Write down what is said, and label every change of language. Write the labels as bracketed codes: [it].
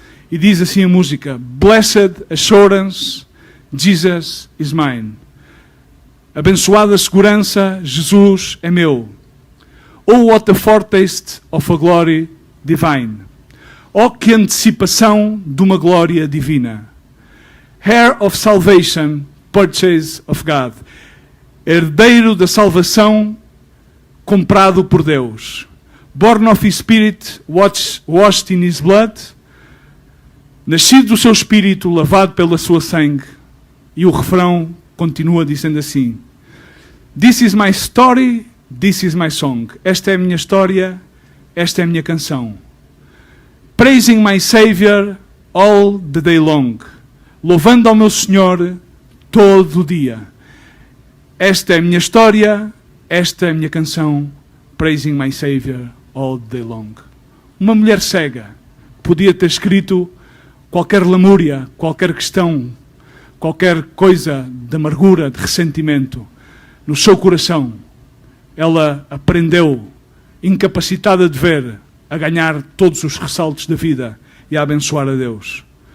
[pt] E diz assim a música: [en] Blessed assurance, Jesus is mine. [pt] Abençoada segurança, Jesus é meu. [en] Oh, what a foretaste of a glory divine. [pt] Oh, que antecipação de uma glória divina. [en] Heir of salvation, purchase of God. [pt] Herdeiro da salvação, comprado por Deus. [en] Born of his spirit, washed in his blood. [pt] Nascido do seu espírito, lavado pela sua sangue. E o refrão continua dizendo assim: [en] This is my story, this is my song. [pt] Esta é a minha história, esta é a minha canção. [en] Praising my Savior all the day long. [pt] Louvando ao meu Senhor todo o dia. Esta é a minha história, esta é a minha canção. [en] Praising my Savior all the day long. [pt] Uma mulher cega podia ter escrito qualquer lamúria, qualquer questão, qualquer coisa de amargura, de ressentimento no seu coração. Ela aprendeu, incapacitada de ver, a ganhar todos os ressaltos da vida e a abençoar a Deus.